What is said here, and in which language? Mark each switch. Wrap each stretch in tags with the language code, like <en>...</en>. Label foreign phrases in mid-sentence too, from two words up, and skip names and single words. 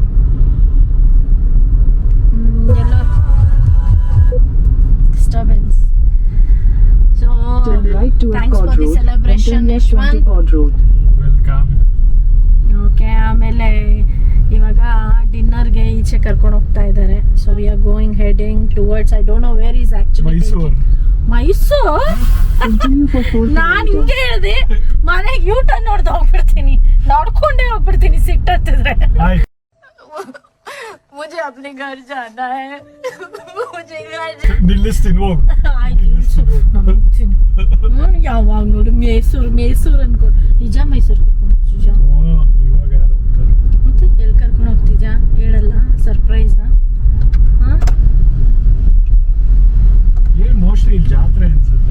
<kn>ಎಲ್ಲ ಡಿಸ್ಟರ್ಬೆನ್ಸ್.</kn> <en>so thanks for the celebration Yashwant. ವೆಲ್ಕಮ್.</en> <kn>ಓಕೆ, ಆಮೇಲೆ ಇವಾಗ ಡಿನ್ನರ್ಗೆ ಈಚೆ ಕರ್ಕೊಂಡು ಹೋಗ್ತಾ ಇದ್ದಾರೆ.</kn> <en>so we are going heading towards, I don't know where is actually.</en> <kn>ಮೈಸೂರು. ನಾನು ಹಿಂಗೆ ಹೇಳಿದೆ, ಮನೆಗೆ ಯೂಟರ್ನ್ ನೋಡ್ದು ಹೋಗ್ಬಿಡ್ತೀನಿ, ನೋಡ್ಕೊಂಡೇ ಹೋಗ್ಬಿಡ್ತೀನಿ ಸಿಟ್ಟತ್ತಿದ್ರೆ.</kn> <hi>मुझे अपने घर जाना है. मुझे घर</hi> <kn>ನಿಲ್ಲಿಸ್ತೀನಿ ಹೋಗು. ಯಾವಾಗ ನೋಡು ಮೈಸೂರು ಅನ್ಕೊಂಡು. ನಿಜ ಮೈಸೂರು ಕರ್ಕೊಂಡು ಹೋಗ್ತಿದ್ಯಾ? ಇವಾಗ ಯಾರು ಹೋಗ್ತಾರೆ? ಮತ್ತೆ ಎಲ್ಲಿ ಕರ್ಕೊಂಡು ಹೋಗ್ತಿದ್ಯಾ ಹೇಳಲ್ಲ? ಸರ್ಪ್ರೈಸ್ ಏನ್ ಮೋಸ್ಟ್ಲಿ ಇಲ್ಲಿ ಜಾತ್ರೆ ಅನ್ಸುತ್ತೆ.</kn>